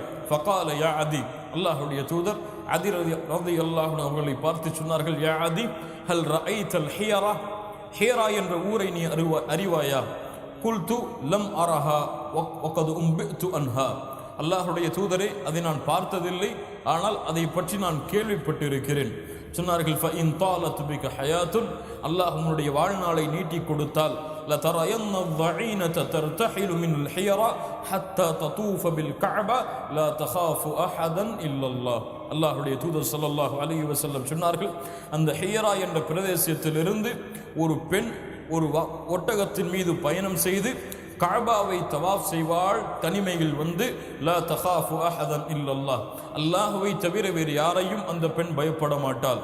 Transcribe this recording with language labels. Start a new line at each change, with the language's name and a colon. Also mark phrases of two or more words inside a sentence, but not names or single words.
Arabic: فقال يا عدي,
Tamil: அல்லாஹுடைய தூதர் அதி
Arabic: رضي الله عنه
Tamil: அவர்களை பார்த்து சொன்னார்கள்,
Arabic: يا عدي هل رأيت الحيرة,
Tamil: ஹியரா என்ற ஊரை நீ அறிவாயா?
Arabic: قلت لم أرها وقد أنبئت عنها,
Tamil: அல்லாஹுடைய தூதரே, அதை நான் பார்த்ததில்லை, ஆனால் அதை பற்றி நான் கேள்விப்பட்டிருக்கிறேன். சொன்னார்கள்,
Arabic: فإن طالت بك حياة,
Tamil: அல்லாஹ் உன்னுடைய வாழ்நாளை நீட்டி கொடுத்தால்,
Arabic: لترين الضعينة ترتحل من الحيرة حتى تطوف بالكعبة لا تخاف أحدا إلا الله.
Tamil: அல்லாஹுடைய தூதர்
Arabic: صلى الله عليه وسلم
Tamil: சொன்னார்கள், அந்த ஹியரா என்ற பிரதேசத்திலிருந்து ஒரு பெண் ஒரு ஒட்டகத்தின் மீது பயணம் செய்து கஅபாவை தவாஃப் செய்வாள். தனிமையில் வந்து
Arabic: لا تخاف أحدا إلا الله,
Tamil: அல்லாஹுவை தவிர வேறு யாரையும் அந்த பெண் பயப்பட மாட்டாள்.